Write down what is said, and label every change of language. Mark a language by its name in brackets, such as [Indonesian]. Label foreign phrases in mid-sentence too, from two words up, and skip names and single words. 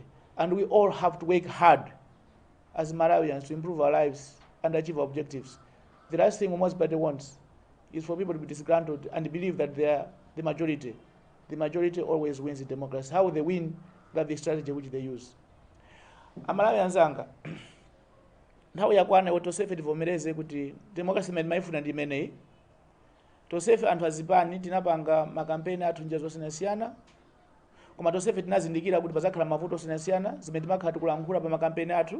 [English] And we all have to work hard as Malawians to improve our lives and achieve our objectives. The last thing Umoja Party wants is for people to be disgruntled and believe that they are the majority. The majority always wins in democracy. How they win, that's the strategy which they use. [Nyanja] Amalawians anga, nthawi yakwana kuti tosefe tivomereze kuti democracy imene maifuna ndi imeneyi. Tosefe anthu azipani tinapanga makampeni athu njira zosiyanasiyana, koma tosefe tinazindikira kuti pazakhala mavuto osiyanasiyana zimene timakhala tikulankhula pa makampeni athu.